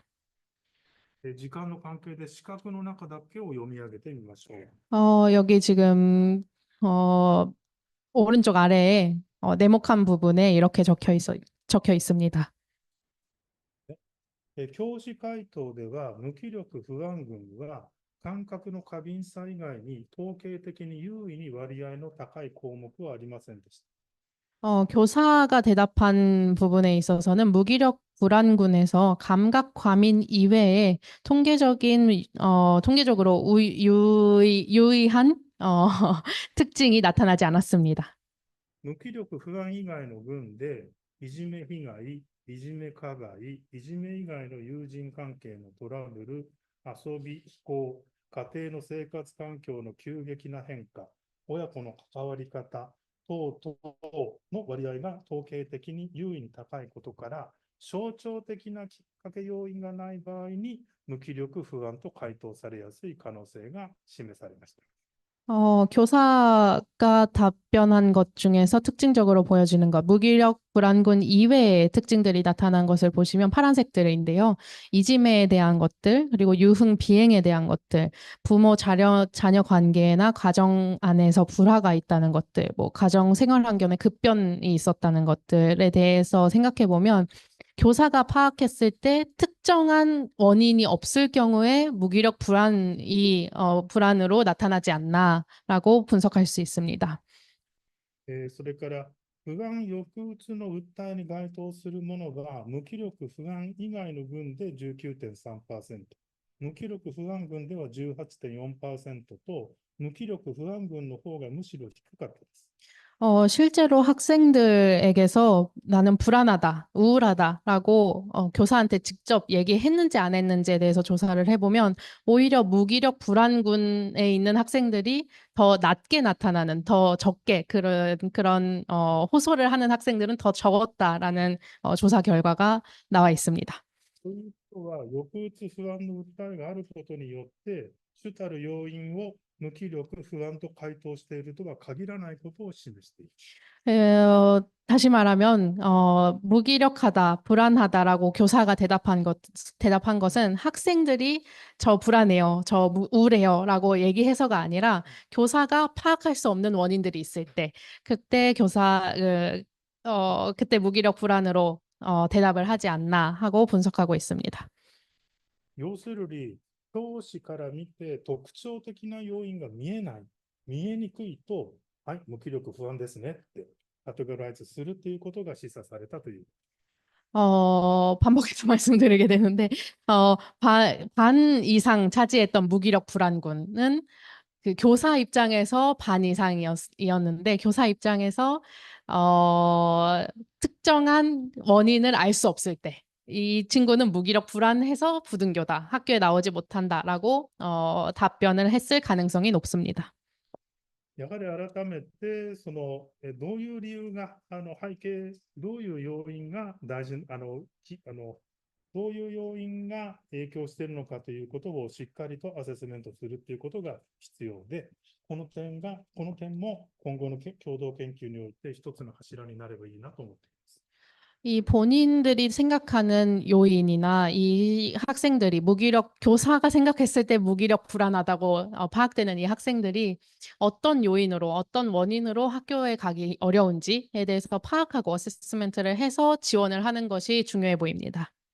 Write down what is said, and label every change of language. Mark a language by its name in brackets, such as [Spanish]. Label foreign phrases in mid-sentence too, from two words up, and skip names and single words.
[Japanese] 時間の関係で視覚の中だけを読み上げてみましょう。 [Korean] 여기 지금 오른쪽 아래에 네모칸 부분에 이렇게 적혀 있습니다. [Japanese] 教師回答では、無気力不安群は感覚の過敏さ以外に統計的に優位に割合の高い項目はありませんでした。 [Korean] 교사가 대답한 부분에 있어서는 무기력 불안군에서 감각 과민 이외에 통계적으로 유의한 특징이 나타나지 않았습니다. [Japanese] 無気力不安以外の群で、いじめ被害、いじめ加害、いじめ以外の友人関係のトラブル、遊び、非行、家庭の生活環境の急激な変化、親子の関わり方等々の割合が統計的に優位に高いことから、象徴的なきっかけ要因がない場合に、無気力不安と回答されやすい可能性が示されました。 [Korean] 교사가 답변한 것 중에서 특징적으로 보여지는 것, 무기력 불안군 이외의 특징들이 나타난 것을 보시면 파란색들인데요. 이지매에 대한 것들, 그리고 유흥 비행에 대한 것들, 부모 자녀 관계나 가정 안에서 불화가 있다는 것들, 뭐 가정 생활 환경에 급변이 있었다는 것들에 대해서 생각해 보면 교사가 파악했을 때 특정한 원인이 없을 경우에 무기력 불안으로 나타나지 않나라고 분석할 수 있습니다. [Japanese] それから不安抑うつの訴えに該当するものが無気力不安以外の群で 19.3%、無気力不安群では 18.4% 또無気力不安群の方がむしろ低かったです。 [Korean] 실제로 학생들에게서 나는 불안하다, 우울하다라고 교사한테 직접 얘기했는지 안 했는지에 대해서 조사를 해보면 오히려 무기력 불안군에 있는 학생들이 더 낮게 나타나는, 더 적게 그런 호소를 하는 학생들은 더 적었다라는 조사 결과가 나와 있습니다. [Japanese] ということは、抑うつ不安の訴えがあることによって、主たる要因を無気力不安と回答しているとは限らないことを示しています。 [Korean] 다시 말하면 무기력하다, 불안하다라고 교사가 대답한 것은 학생들이 저 불안해요, 저 우울해요라고 얘기해서가 아니라 교사가 파악할 수 없는 원인들이 있을 때 그때 그때 무기력 불안으로 대답을 하지 않나 하고 분석하고 있습니다. [Japanese] 要するに、教師から見て特徴的な要因が見えない、見えにくいと、はい、無気力不安ですねってカテゴライズするということが示唆されたという。 [Korean] 반복해서 말씀드리게 되는데, 반 이상 차지했던 무기력 불안군은 그 교사 입장에서 반 이상이었는데, 교사 입장에서, 특정한 원인을 알 수 없을 때, 이 친구는 무기력 불안해서 부등교다, 학교에 나오지 못한다라고, 답변을 했을 가능성이 높습니다. [Japanese] やはり改めて、どういう理由が、背景、どういう要因が大事、どういう要因が影響しているのかということをしっかりとアセスメントするということが必要で、この点も今後の共同研究において一つの柱になればいいなと思っています。 [Korean] 이 본인들이 생각하는 요인이나 이 학생들이 교사가 생각했을 때 무기력 불안하다고 파악되는 이 학생들이 어떤 요인으로, 어떤 원인으로 학교에 가기 어려운지에 대해서 파악하고 어세스먼트를 해서 지원을 하는 것이 중요해 보입니다.